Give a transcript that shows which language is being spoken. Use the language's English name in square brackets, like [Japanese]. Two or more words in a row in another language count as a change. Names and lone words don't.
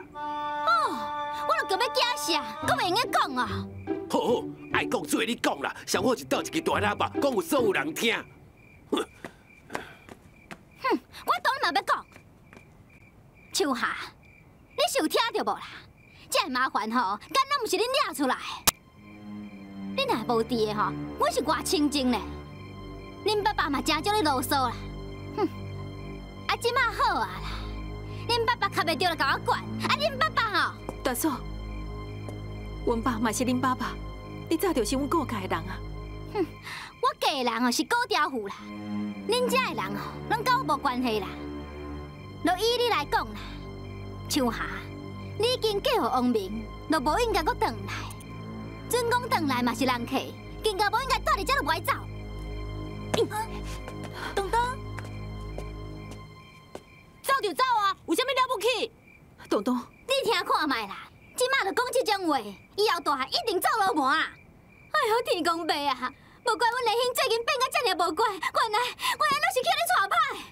[Min Nan Chinese] 哦，我就叫要惊死啊，搁袂用咧讲啊！好好，爱讲做你讲啦，上好是倒一支大喇叭，讲有所有人听。哼，我当然嘛要讲。秋霞，你是有听到无啦？这个麻烦吼，敢若毋是恁惹出来？你若无伫的吼，我是偌清静咧。恁爸爸嘛真少咧啰嗦啦。哼，啊，即马好啊啦。恁爸爸卡袂着就甲我管，啊！恁爸爸吼，大嫂，阮爸嘛是恁爸爸，你早就是阮顾家的人啊。哼，我家的人哦是古调户啦，恁遮的人哦，拢甲我无关系啦。就以你来讲啦，秋霞，你已经嫁予王明，就无应该阁转来。准讲转来嘛是人客，更加无应该住伫遮就袂走。东东。走就走啊，有啥物了不起？东东，你听看卖啦，即马就讲这种话，以后大汉一定走路盘啊！哎呦，天公伯啊，无怪阮连兄最近变甲遮尔无乖，原来拢是去你带歹。